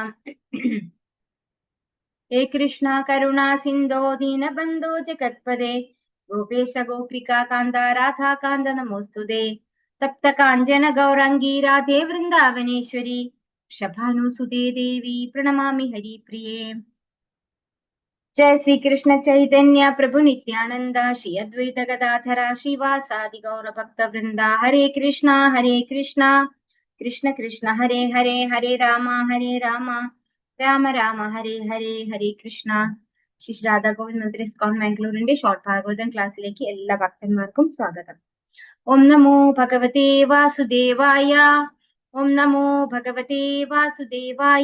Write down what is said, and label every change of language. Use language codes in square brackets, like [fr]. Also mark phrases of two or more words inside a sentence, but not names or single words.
[sa] ഹേ കൃഷ്ണ കരുണാ സിന്ധോ ദീനബന്ധോ ജഗത്പദേ ഗോപേശ ഗോപികാ കാന്ത രാധാകാന്ത നമോസ്തുതേ. തപ്ത കാഞ്ചന ഗൗരാംഗീ രാധേ വൃന്ദാവനേശ്വരി ശഭാനുസുതേ ദേവി പ്രണമാമി ഹരിപ്രിയേ. जय श्री कृष्ण चैतन्य प्रभु नित्यानंद श्री अद्वैत गदाधर श्रीवासादि गौर भक्त वृंदा. हरे कृष्णा कृष्ण कृष्ण हरे हरे हरे राम രാമ രാമ ഹരേ ഹരേ ഹരേ കൃഷ്ണ. [ml] ശ്രീ രാധാ ഗോവിന്ദ് മന്ദിർ ഇസ്കോൺ മാംഗ്ലൂരിന്റെ ഷോർട്ട് ഭാഗവതം ക്ലാസ്സിലേക്ക് എല്ലാ ഭക്തന്മാർക്കും സ്വാഗതം. [sa] ഓം നമോ ഭഗവതേ വാസുദേവായ. ഓം നമോ ഭഗവതേ വാസുദേവായ.